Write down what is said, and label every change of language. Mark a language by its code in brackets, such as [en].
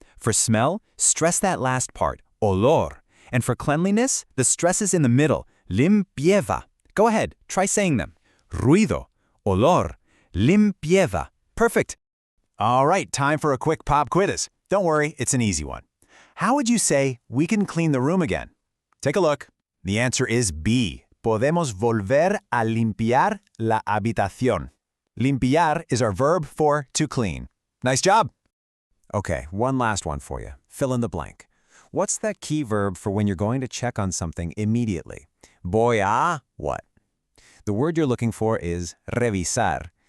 [en] For smell, stress that last part, olor. And for cleanliness, the stress is in the middle, limpieza. Go ahead, try saying them. Ruido, olor, limpieza. Perfect. All right, time for a quick pop quiz. Don't worry, it's an easy one. How would you say we can clean the room again? Take a look. The answer is B. [es] Podemos volver a limpiar la habitación. [en] Limpiar is our verb for to clean. Nice job. Okay, one last one for you. Fill in the blank. What's that key verb for when you're going to check on something immediately? Voy a what? The word you're looking for is revisar.